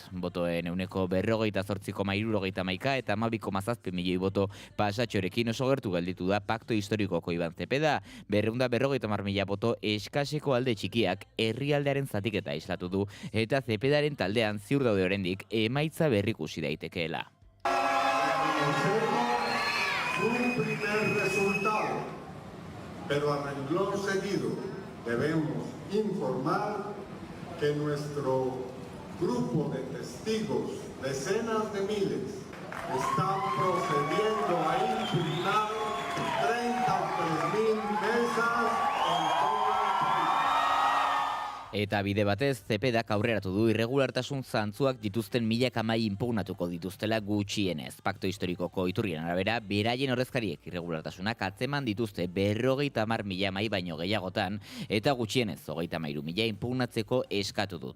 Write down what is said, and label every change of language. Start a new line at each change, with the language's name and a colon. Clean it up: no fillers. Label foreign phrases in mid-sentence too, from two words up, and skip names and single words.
Basque: Botoen 48,71 eta 12,7 milioi boto pasatxorekin oso gertu gelditu da pakto historikoko Iban Zepeda, 250.000 boto eskaseko alde txikiak herrialdearen zatiketa islatu du eta Zepedaren taldean ziur daude oraindik emaitza berrikusi daitekeela.
Spanish: Un primer resultado, pero a renglón seguido debemos informar que nuestro grupo de testigos, decenas de miles, están procediendo a impugnar 33.000 mesas en todo el país.
Basque: Eta bide batez, Zepedak aurreratu du irregulartasun zantzuak dituzten 1000 inpugnatuko dituztela gutxienez. Pakto historikoko iturrien arabera, beraien ordezkariek irregulartasunak atzeman dituzte 50.000 mai baino gehiagotan, eta gutxienez 33.000 inpugnatzeko eskatu dute.